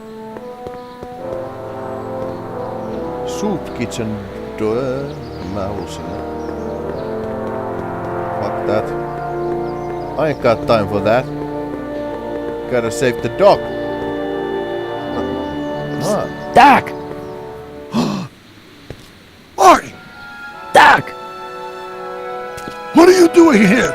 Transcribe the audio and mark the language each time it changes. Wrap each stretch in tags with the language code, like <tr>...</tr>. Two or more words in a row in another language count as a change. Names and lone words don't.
<en>Soup kitchen door.</en> <fi>Mä haluun sinne.</fi> <en>Fuck that. I ain't got time for that. Gotta save the dog. Doc! Marty! Doc! What are you doing here?</en>